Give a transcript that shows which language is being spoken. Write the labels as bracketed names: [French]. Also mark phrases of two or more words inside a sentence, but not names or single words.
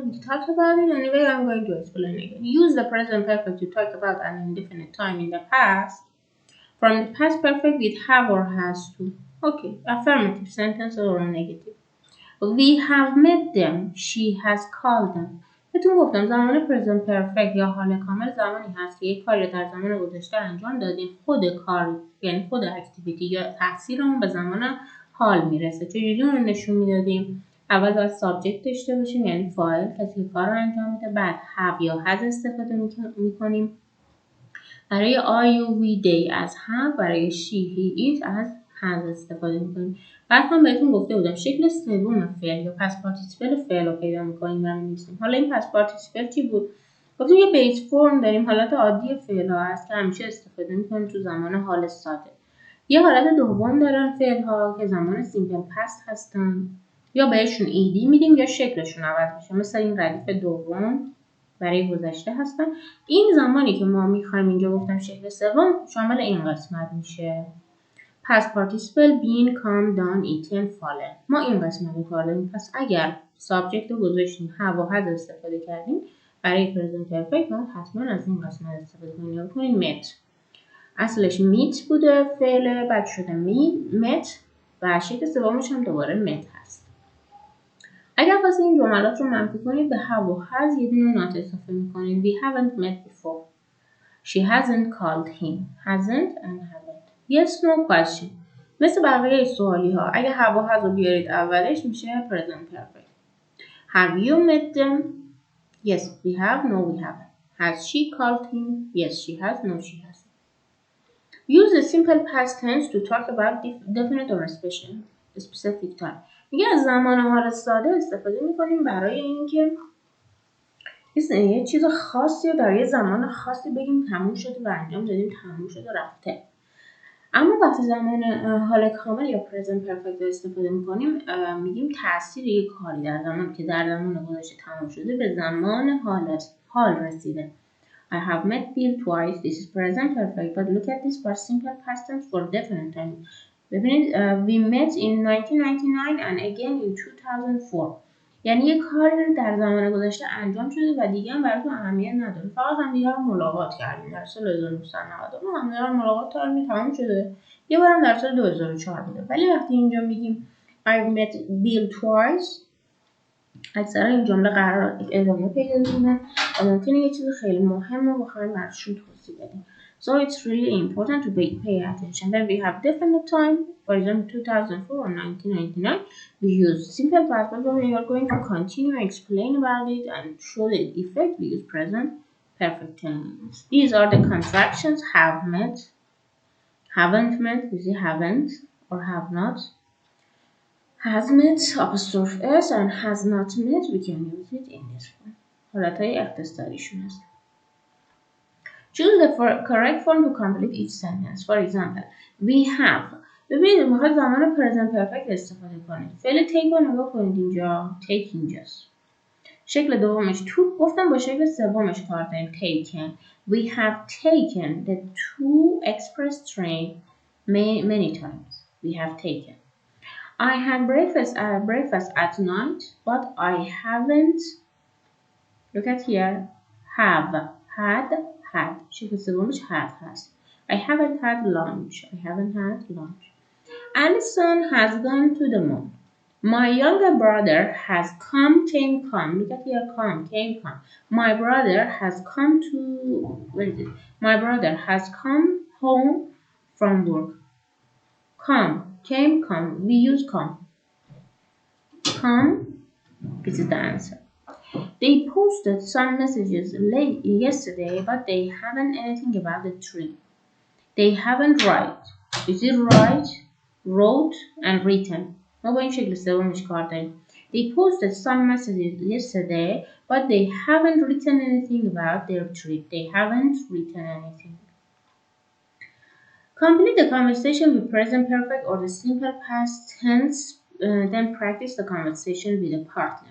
[English] We talked about it. Anyway, I'm going to explain again. Use the present perfect to talk about an indefinite time in the past. From the past perfect with have or has to. Okay, affirmative sentence or a negative. We have met them. She has called them. [Persian] بهتون گفتم زمان [English] present perfect [Persian] یا حال کامل زمانی هست که یک کاری رو در زمان گذشته انجام دادیم خود کار یعنی خود اکتیویتی یا تاثیر اون به زمان حال میرسه. چجوری اون نشون میدادیم؟ اول باید سابجکت داشته باشیم یعنی فاعل کسی که کار رو انجام میده. بعد have یا has استفاده میکنیم. برای [English] I, you, we, they [Persian] از have. برای [English] she, he, it [Persian] از has استفاده میکنیم. بعد هم بهتون گفته بودم شکل سوم فعل یا [English] past participle [Persian] فعل رو پیدا میکنیم و می‌نویسیم. حالا این [English] past participle [Persian] چی بود؟ گفتیم یه [English] base form [Persian] داریم حالت عادی فعل ها هست که همیشه استفاده میکنیم تو زمان حال ساده. یه حالت دوم دارن فعل ها که زمان [English] simple past [Persian] هستن یا بهشون ایدی میدیم یا شکلشون عوض میشه مثل این ردیف دوم برای گذشته هستن. این زمانی که ما میخوایم اینجا گفتم شکل سوم شامل این قسمت میشه. past participle been come done eaten fallen. ما این قسمت رو کار داریم. پس اگر سابجکت رو گذاشتیم have و has استفاده کردیم برای [English] present perfect [Persian] باید حتما از این قسمت استفاده کنیم. یا کنیم met. اصلش meet بوده فعل، بعد شده met و شکل سومش هم دوباره met هست. اگر خواستید این جملات رو منفی کنید به have و has یه دونه not اضافه میکنید. [English] We haven't met before. She hasn't called him. Hasn't and haven't. Yes no question. [Persian] مثل بقیه سوالی ها اگه have و has رو بیارید اولش میشه [English] present perfect. Have you met them? Yes we have. No we haven't. Has she called him? Yes she has. No she hasn't. Use the simple past tense to talk about definite or specific time. [Persian] میگه از زمان حال ساده استفاده میکنیم برای اینکه یه چیز خاصی رو در یه زمان خاصی بگیم تموم شده و انجام دادیم، تموم شده رفته. اما وقتی زمان حال کامل یا [English] present perfect [Persian] رو استفاده میکنیم میگیم تاثیر یک کاری در زمان که در زمان گذشته تمام شده به زمان حال رسیده. [English] I have met Bill twice. This is present perfect. But look at this for simple past tense for definite time. ببینید we met in 1999 and again in 2004. [Persian] یعنی یک کاری در زمان گذشته انجام شده و دیگه هم براتون اهمیت نداره. فقط همدیگه رو ملاقات کردیم در سال 1999 همدیگه رو ملاقات کردیم تمام شده. یه بارم در سال 2004 بوده. ولی وقتی اینجا میگیم [English] I met Bill twice [Persian] اکثرا این جمله قرار ادامه پیدا کنه و ممکنه یه چیز خیلی مهم رو بخوایم براشون توضیح بدیم. [English] So it's really important to pay attention. Then we have definite time, for example 2004 or 1999. We use simple past, but we are going to continue and explain about it and show the effect. We use present perfect tense. These are the contractions: have met, haven't met, we say haven't or have not. Has met apostrophe s and has not met we can use it in this form. [Persian] حالتهای اختصاریشون هست. [English] Choose the correct form to complete each sentence. For example, we have. [Persian] ببینید میخواد زمان [English] present perfect [Persian] استفاده کنید. فعل take رو نگاه کنید اینجا. take اینجاست. شکل دومش to گفتم با شکل سومش کار داریم. [English] taken. We have taken the 2 express train many times. We have taken. I had breakfast at night, but I haven't. Look at here. Have, had. [Persian] شکل سومش had هست. [English] I haven't had lunch. Alison has gone to the moon. My younger brother has came. Look at here, came. My brother has come to. Where is it? My brother has come home from work. Came. We use come. This is the answer. They posted some messages late yesterday, but they haven't anything about the tree. They haven't Is it wrote and written. [Persian] ما با این شکل سومش کار داریم. [English] They posted some messages yesterday, but they haven't written anything about their trip. They haven't written anything. Complete the conversation with present perfect or the simple past tense. Then practice the conversation with a partner.